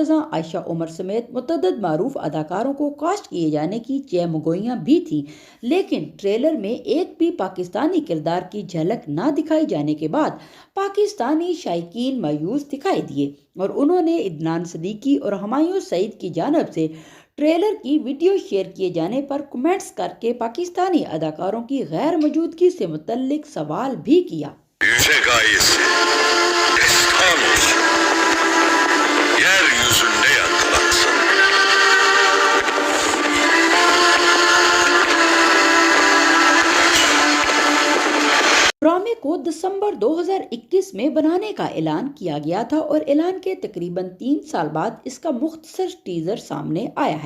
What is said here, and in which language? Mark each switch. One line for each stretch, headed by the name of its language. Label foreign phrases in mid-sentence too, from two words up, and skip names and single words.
Urdu: ازاں عائشہ عمر سمیت متعدد معروف اداکاروں کو کاسٹ کیے جانے کی چہ-مگوئیاں بھی تھیں، لیکن ٹریلر میں ایک بھی پاکستانی کردار کی جھلک نہ دکھائی جانے کے بعد پاکستانی شائقین مایوس دکھائی دیے، اور انہوں نے عدنان صدیقی اور ہمایوں سعید کی جانب سے ٹریلر کی ویڈیو شیئر کیے جانے پر کمنٹس کر کے پاکستانی اداکاروں کی غیر موجودگی سے متعلق سوال بھی کیا۔
Turkish: Yüce gayesi destan olsun. Yeryüzünde yankılansın.
Urdu: ڈرامے کو دسمبر 2021 میں بنانے کا اعلان کیا گیا تھا، اور اعلان کے تقریباً 3 سال بعد اس کا مختصر ٹیزر سامنے آیا ہے۔